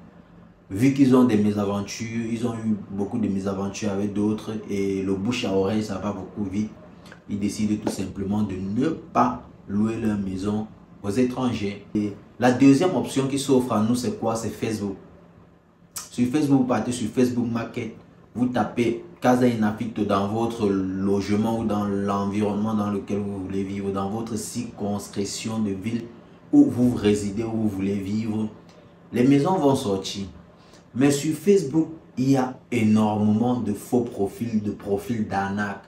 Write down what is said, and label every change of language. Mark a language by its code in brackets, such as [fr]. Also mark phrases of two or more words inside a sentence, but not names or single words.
[fr] Vu qu'ils ont des mésaventures, ils ont eu beaucoup de mésaventures avec d'autres et le bouche à oreille, ça va beaucoup vite. Ils décident tout simplement de ne pas louer leur maison aux étrangers. Et la deuxième option qui s'offre à nous, c'est quoi? C'est Facebook. Sur Facebook, vous partez sur Facebook Market, vous tapez [it] Casa in affitto [fr] dans votre logement ou dans l'environnement dans lequel vous voulez vivre, dans votre circonscription de ville où vous résidez, où vous voulez vivre. Les maisons vont sortir. Mais sur Facebook, il y a énormément de faux profils, de profils d'arnaque.